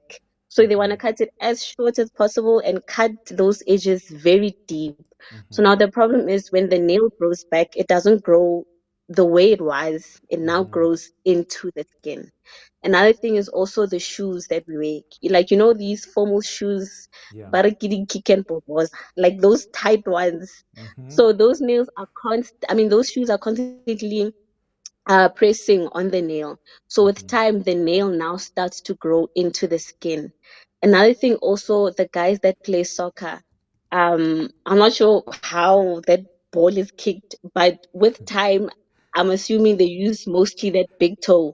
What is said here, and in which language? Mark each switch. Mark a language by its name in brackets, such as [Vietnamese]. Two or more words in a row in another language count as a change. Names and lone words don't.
[English] So they want to cut it as short as possible and cut those edges very deep. So Mm-hmm. now the problem is when the nail grows back, it doesn't grow the way it was. It now Mm-hmm. grows into the skin. Another thing is also the shoes that we wear. Like, these formal shoes, Yeah. barakiri kicken popos, like those tight ones. Mm-hmm. So those shoes are constantly pressing on the nail. So with Mm-hmm. time, the nail now starts to grow into the skin. Another thing also, the guys that play soccer, I'm not sure how that ball is kicked, but with time, I'm assuming they use mostly that big toe.